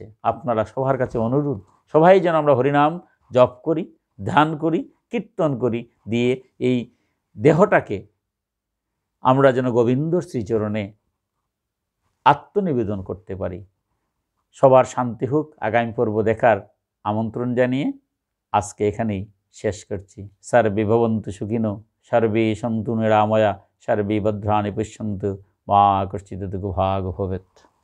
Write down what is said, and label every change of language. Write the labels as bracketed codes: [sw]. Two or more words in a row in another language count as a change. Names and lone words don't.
[bn] আপনারা সবার কাছে অনুরোধ, সবাই যেন আমরা হরিনাম জপ করি, ধ্যান করি, কীর্তন করি, দিয়ে এই দেহটাকে আমরা যেন গোবিন্দর শ্রীচরণে আত্মনিবেদন করতে পারি। সবার শান্তি হোক। আগামী পর্ব দেখার আমন্ত্রণ জানিয়ে আজকে এখানেই শেষ করছি। [sa] सर्वे भवन्तु सुखिनो, सर्वे सन्तु निरामया, सर्वे भद्राणि पश्यन्तु, मा कश्चिद् दुःखभाग भवेत्।